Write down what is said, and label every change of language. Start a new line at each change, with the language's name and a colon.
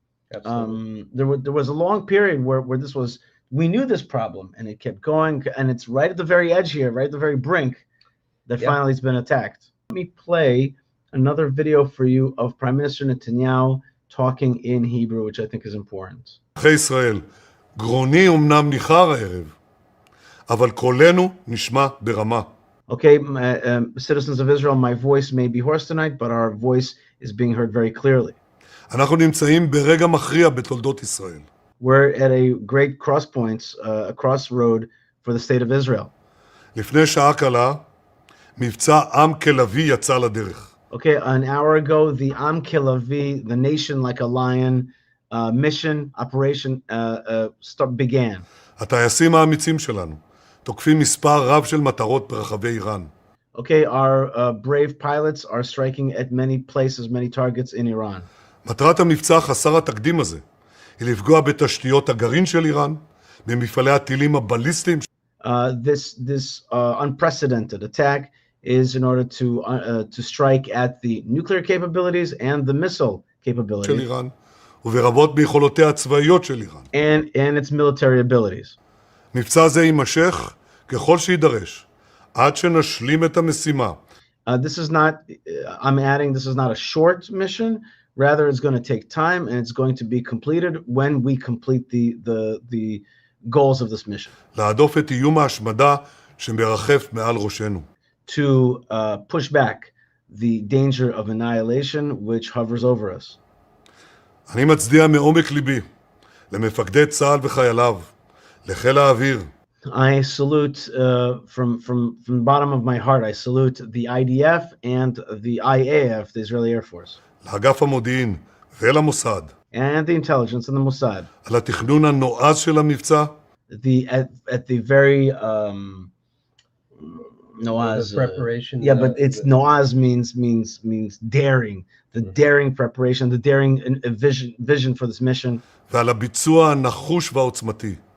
English: There was a long period where we knew this problem, and it kept going, and it's right at the very edge here, right at the very brink, that finally it's been attacked. Let me play another video for you of Prime Minister Netanyahu talking in Hebrew, which I think is important.
Hebrew: ישראל, גרוני אמנם ניחר הערב, אבל קולנו נשמע ברמה.
English: Okay, citizens of Israel, my voice may be hoarse tonight, but our voice is being heard very clearly.
Hebrew: אנחנו נמצאים ברגע מכריע בתולדות ישראל.
English: We're at a great a crossroad for the state of Israel.
Hebrew: לפני שעה קלה, מבצע עם כלבי יצא לדרך.
English: Okay, an hour ago, the Am Kilavi, the nation like a lion, mission, operation began.
Hebrew: הטייסים האמיצים שלנו תוקפים מספר רב של מטרות ברחבי איראן.
English: Okay, our brave pilots are striking at many places, many targets in Iran.
Hebrew: מטרת המבצע חסר התקדים הזה היא לפגוע בתשתיות הגרעין של איראן, במפעלי הטילים הבליסטיים.
English: This unprecedented attack is in order to strike at the nuclear capabilities and the missile capabilities.
Hebrew: של איראן, וברבות ביכולותיה הצבאיות של איראן.
English: And its military abilities.
Hebrew: מבצע זה יימשך ככל שידרש, עד שנשלים את המשימה.
English: This is not a short mission. Rather, it's going to take time, and it's going to be completed when we complete the goals of this mission.
Hebrew: להדוף את איום ההשמדה שמרחף מעל ראשנו.
English: To push back the danger of annihilation which hovers over us.
Hebrew: אני מצדיע מעומק ליבי למפקדי צה"ל וחייליו, לחיל האוויר.
English: I salute from the bottom of my heart. I salute the IDF and the IAF, the Israeli Air Force.
Hebrew: לאגף המודיעין ולמוסד.
English: And the intelligence and the Mossad.
Hebrew: על התכנון הנועז של המבצע.
English: At the very Noaz, the preparation. But it's Noaz means daring. The daring preparation, the daring vision for this mission.
Hebrew: ועל הביצוע הנחוש והעוצמתי.